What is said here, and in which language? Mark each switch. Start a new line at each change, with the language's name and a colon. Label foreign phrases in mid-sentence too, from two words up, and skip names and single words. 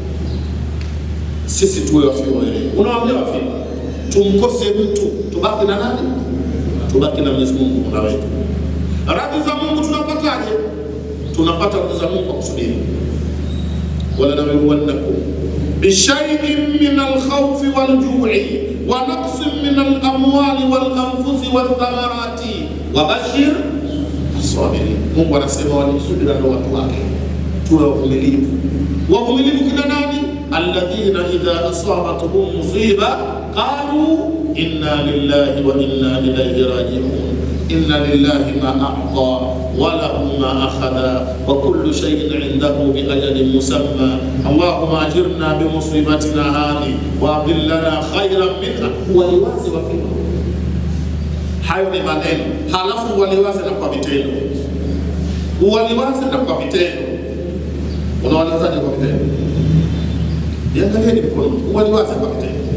Swahili: Sisi tuwe wafiwa wewe. Unawaambia wafiwa, tumkose mtu, tubaki na nani? Tubaki na Mwenyezi Mungu Mola wetu. Radhi za Mungu tunapataje? Tunapata radhi za Mungu kwa kusubiri.
Arabic: ولنبلونكم بشيء من الخوف والجوع ونقص من الأموال والأنفس والثمرات وبشر الصابرين.
Swahili: Mungu anasema walisubiri ndio watu wake. Tuwe wavumilivu. Wavumilivu kina nani?
Arabic: الذين إذا أصابتهم مصيبة قالوا إنا لله وإنا إليه راجعون. إن لله ما أعطى وله ما أخذ وكل شيء عنده بأجل مسمى. اللهم أجرنا في مصيبتنا هذه وأبدل لنا خيرا منها.
Swahili: Waliwazi wafiwa. Hayo ni maneno, halafu waliwazi na kwa vitendo. Waliwazi na kwa vitendo. Unawaliwazaje kwa vitendo? Niangalieni mkono. Waliwazi kwa vitendo.